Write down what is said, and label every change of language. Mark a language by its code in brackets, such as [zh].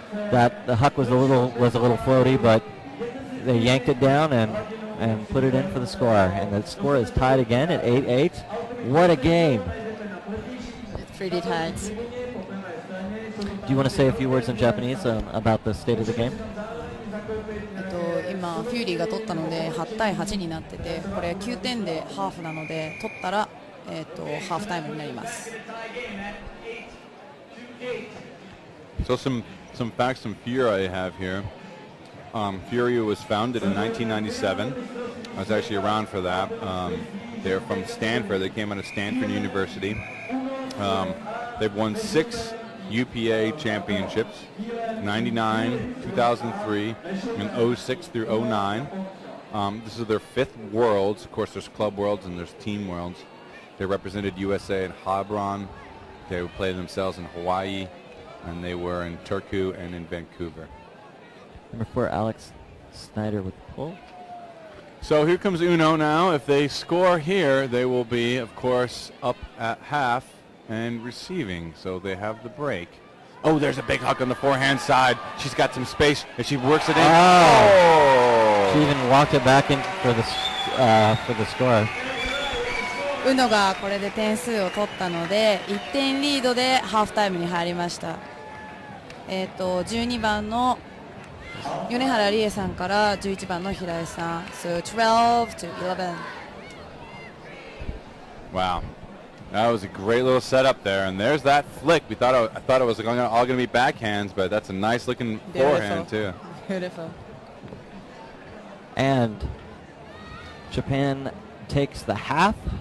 [en] That the HUCK was a little floaty, but they yanked it down and put it in for the score. And the score is tied again at 8-8. What a game! Pretty tight. Do you want to say a few words in Japanese about the state of the game? [ja] 今フューリーが取ったので8対8になってて、これ9点でハーフなので取ったらハーフタイムになります。 [en] So some facts from Fury I have here. Fury was founded in 1997. I was actually around for that. They're from Stanford. They came out of Stanford University. They've won 6 UPA championships, 99, 2003, and 06 through 09. This is their 5th Worlds. Of course, there's Club Worlds and there's Team Worlds. They represented USA in Hebron. They played themselves in Hawaii, and they were in Turku and in Vancouver. Number 4, Alex Snyder with the pull. So here comes Uno now. If they score here, they will be, of course, up at half and receiving. So they have the break. Oh, there's a big HUCK on the forehand side. She's got some space, and she works it in. Oh! She even walked it back in for the score. [ja] ウノがこれで点数を取ったので1点リードでハーフタイムに入りました。 12番の米原理恵さんから11番の平井さん。 [en] So 12 to 11. Wow. That was a great little setup there, and there's that flick. I thought it was all going to be backhands, but that's a nice looking forehand too. Beautiful. And Japan takes the half.